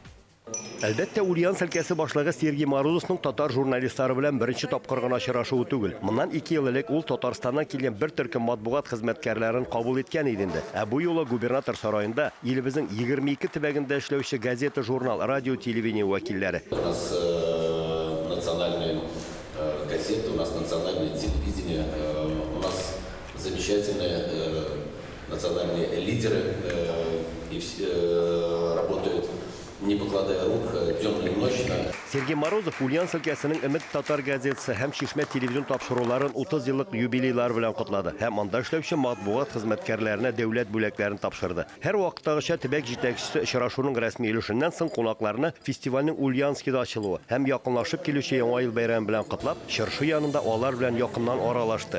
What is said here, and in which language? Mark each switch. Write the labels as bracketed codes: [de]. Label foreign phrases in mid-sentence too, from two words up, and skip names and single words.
[tt] Әлбәттә, Ульяновск өлкәсе башлыгы Сергей Морозовның татар журналистлары белән беренче тапкыр гына очрашуы түгел. Моннан 2 ел элек ул Татарстаннан килгән бер төркем матбугат хезмәткәрләрен кабул иткән иде инде. Бу юлы губернатор сараенда илебезнең 22 төбәгендә эшләүче газета, журнал, радио, телевидение вәкилләре. [ru] У нас национальные газеты, у нас национальное телевидение, у нас замечательные национальные лидеры и все работают, не покладая рук, днем и ночно. [tt] Сергей Морозов Ульяновск өлкәсенең Өмет татар газетасы һәм Шишмә телевизион тапшыруларын 30 еллык юбилейлар белән котлады. Һәм анда эшләүче матбугат хезмәткәрләренә дәүләт бүләкләрен тапшырды. Һәр вакыттагыча төбәк җитәкчесе очрашуның рәсми өлешеннән соң кунакларны фестивальнең Ульяновскида ачылуы һәм якынлашып килүче Яңа ел бәйрәме белән котлап, чыршы янында алар белән якыннан аралашты.